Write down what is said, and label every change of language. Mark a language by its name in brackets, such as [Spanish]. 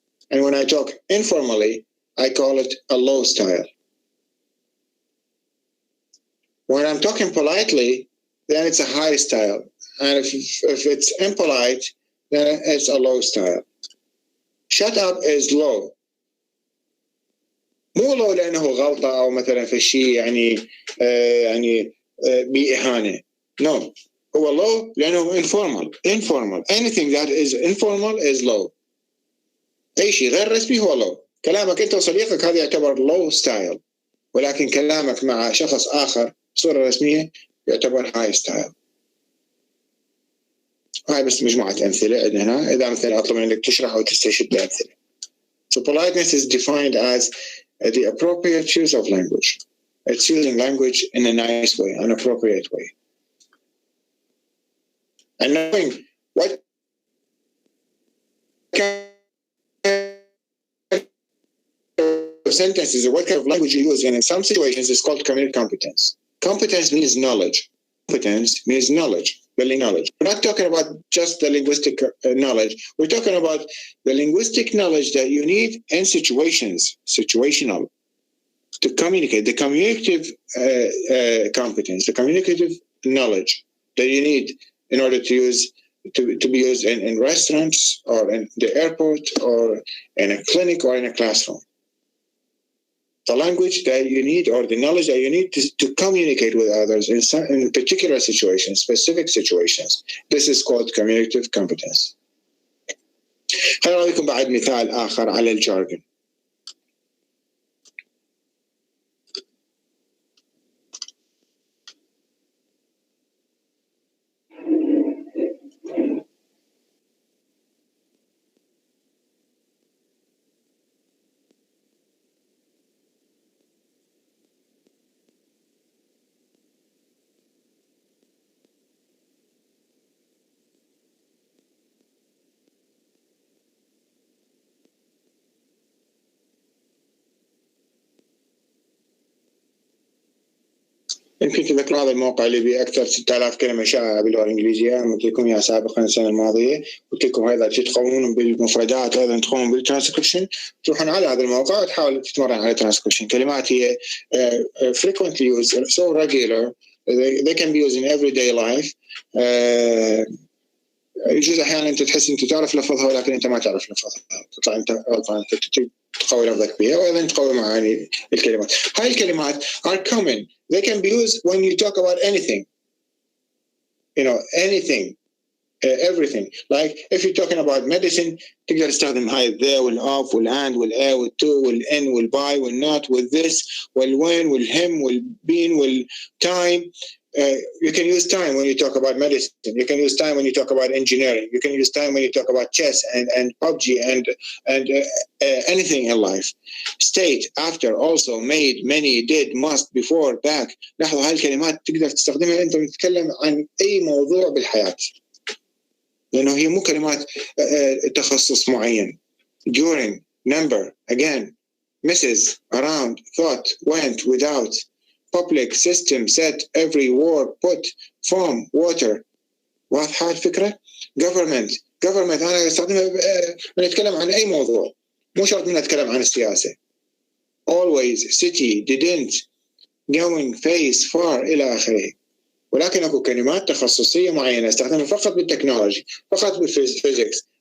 [English] And when I talk informally, I call it a low style. When I'm talking politely, then it's a high style. And if it's impolite, then it's a low style. Shut up is low. [Arabic] مو low لأنه غلطة أو مثلا في شيء يعني بإهانة. [English] No. [Arabic] هو [English] low [Arabic] لأنه [English] informal. Anything that is informal is low. [Arabic] أي شيء غير رسمي هو low. كلامك أنت وصديقك هذا يعتبر low style. ولكن كلامك مع شخص آخر بصورة رسمية يعتبر high style. هاي بس مجموعة أمثلة عندنا هنا، إذا مثلا أطلب منك تشرح أو تستشهد بأمثلة. [English] So politeness is defined as the appropriate use of language. It's using language in a nice way, an appropriate way. And knowing what kind of sentences or what kind of language you use, and in some situations it's called communicative competence. Competence means knowledge. Competence means knowledge. Building knowledge. We're not talking about just the linguistic knowledge. We're talking about the linguistic knowledge that you need in situational, to communicate. The communicative competence, the communicative knowledge that you need in order to use to be used in restaurants or in the airport or in a clinic or in a classroom. The language that you need or the knowledge that you need to communicate with others in particular situations, specific situations. This is called communicative competence. [Arabic] خلينا أعطيكم بعد مثال آخر على الجارجن. يمكن تذكروا هذا الموقع اللي به أكثر 6000 كلمة شائعة باللغة الإنجليزية، قلت لكم يا سابقا السنة الماضية، قلت لكم هذا تدخلون بالمفردات وأيضا تدخلون بالترانسكريبشن، تروحون على هذا الموقع وتحاول تتمرن على الترانسكريبشن. كلمات هي [English] frequently used, so regular, they can be used in everyday life. [Arabic] يجوز أحيانا أنت تحس أنت تعرف لفظها ولكن أنت ما تعرف لفظها، تطلع أنت غلطان، تقوي لفظك بها وأيضا تقوي معاني الكلمات. هاي الكلمات [English] are common. They can be used when you talk about anything, anything, everything. Like if you're talking about medicine, [Arabic] تقدر تستخدم هاي [English] the والof والand والa والto والn والby والnot والthis والwhen والhim والbeen والtime. You can use time when you talk about medicine. You can use time when you talk about engineering. You can use time when you talk about chess and PUBG and anything in life. State, after, also, made, many, did, must, before, back. [Arabic] لاحظوا هاي الكلمات تقدر تستخدمها أنت بتتكلم عن أي موضوع بالحياة، لأنه هي مو كلمات تخصص معين. [English] During, number, again, misses, around, thought, went, without. Public, system, set, every, war, put, form, water. [Arabic] واضحة الفكرة؟ government أنا أستخدمها نتكلم عن أي موضوع، مو شرط نتكلم عن السياسة. [English] always, city, didn't, going, face, far [Arabic] إلى آخره. ولكن أكو كلمات تخصصية معينة استخدمها فقط بالتكنولوجي، فقط بالفيزيكس.